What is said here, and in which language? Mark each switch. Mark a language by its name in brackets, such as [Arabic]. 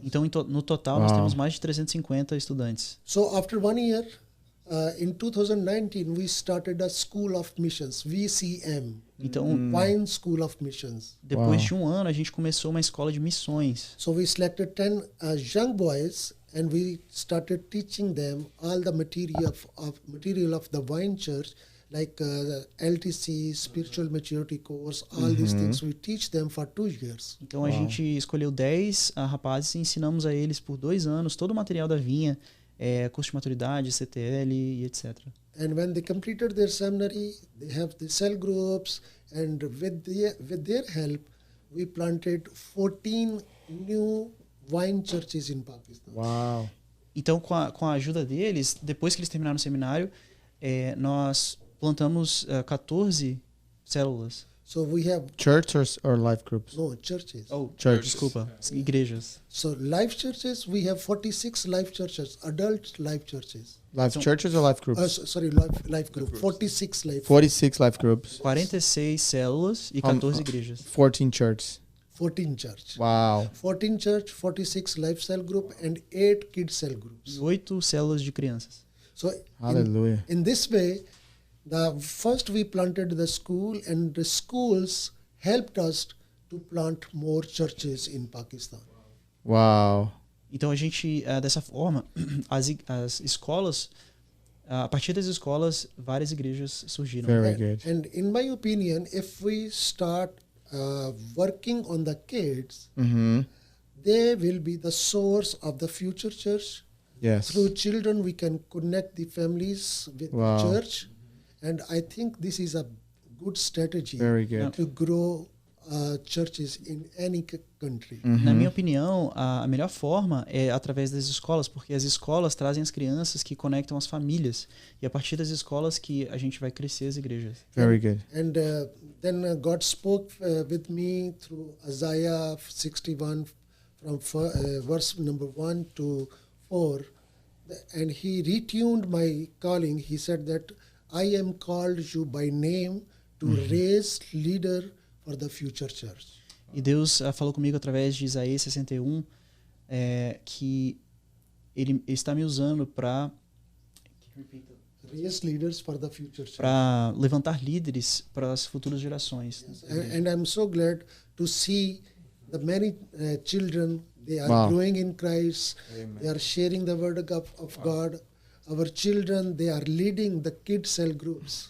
[Portuguese] Então, no total, nós temos mais de 350 estudantes. [English] So after 1 year, in 2019, we started a School of Missions, VCM. [Portuguese] Então, [English] Wine School of Missions. [Portuguese] Depois de um ano, a gente começou uma escola de missões. [English] So we selected 10 young boys, and we started teaching them all the material of the wine church, like LTC, spiritual maturity course, all these things. We teach them for 2 years. [Portuguese] Então a gente escolheu 10 rapazes e ensinamos a eles por 2 anos todo o material da vinha, curso de maturidade, CTL e etc. [English] And when they completed their seminary, they have the cell groups, and with their help, we planted 14 new wine churches in Pakistan. [Portuguese] Então, com a ajuda deles, depois que eles terminaram o seminário, nós plantamos 14 células. [English] So we have Churches or life groups? churches. [Portuguese] Desculpa, igrejas. [English] So life churches, we have 46 life churches, adult life churches. Life churches or life groups? Life group. 46 life. 46 life groups. [Portuguese] 46 células e 14 igrejas. [English] 14 churches. 14 church. 14 church, 46 life cell group, and 8 kid cell groups. [Portuguese] E 8 células de crianças. [English] So Hallelujah. in this way, first we planted the school, and the schools helped us to plant more churches in Pakistan. Wow. [Portuguese] Então a gente, dessa forma, as escolas a partir das escolas, várias igrejas surgiram. [English] Very good. And in my opinion, if we start working on the kids, they will be the source of the future church. Yes. Through children, we can connect the families with Wow. the church. And I think this is a good strategy Very good. to grow churches in any country. [Portuguese] Na minha opinião, a melhor forma é através das escolas, porque as escolas trazem as crianças que conectam as famílias. E a partir das escolas que a gente vai crescer as igrejas. [English] Very good. And then God spoke with me through Isaiah 61 from verse number 1 to 4. And he retuned my calling. He said that I am called you by name to raise leader for the future church. [Portuguese] E Deus falou comigo através de Isaías 61 que ele está me usando para [English] Raise leaders for the future church. [Portuguese] levantar líderes para as futuras gerações. [English] And I'm so glad to see the many children, they are Wow. growing in Christ. They are sharing the word of God. Our children, they are leading the kid cell groups.